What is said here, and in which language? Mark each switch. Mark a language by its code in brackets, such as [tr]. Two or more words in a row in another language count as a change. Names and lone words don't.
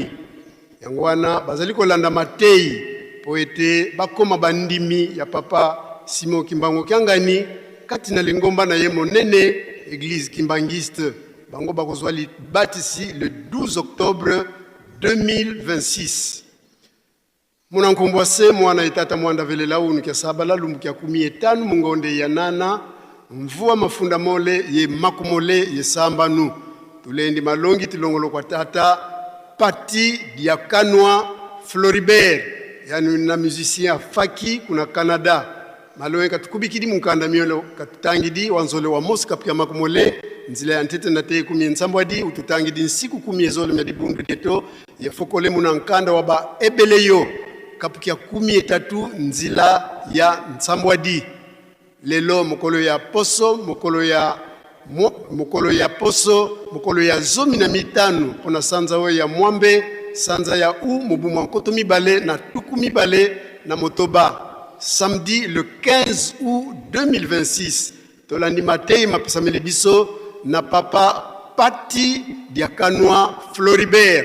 [ln] Yango wana bazali kolanda matei po ete bakoma bandimi ya papa Simon Kimbangu Kiangani kati na lingomba na ye monene [fr] église kimbangiste. [ln] Bango bakozwa li batisi [fr] le 12 octobre 2026. [kg] Muna nkumbwase mwana itata mwanda velela unu kia sabala lumbu kia 15 mungonde ya nana mvua mafunda mole ye makumole ye sambanu. Tulendi malongi tilongolo kwa tata Pati Diakanwa Floribert, yani na musicien Faki kuna Canada. Malongi katukubikidi mukanda miolo katutangidi wanzole wa mosi kapia makumole nzile ya ntete na teye kumie nsambwadi ututangidi nsiku kumie zole medibundu deto ya fokole muna nkanda waba ebeleyo kapukia 13 nzila ya nsambwadi. [ln] Lelo mokolo ya poso, mokolo ya zomi na mitano pona sanza we ya mwambe, sanza ya mubumu nkoto mibale na tuku mibale na motoba. [fr] Samedi le 15 août 2026, [ln] tolandi matei mapesameli biso na papa Pati Diakanwa Floribert.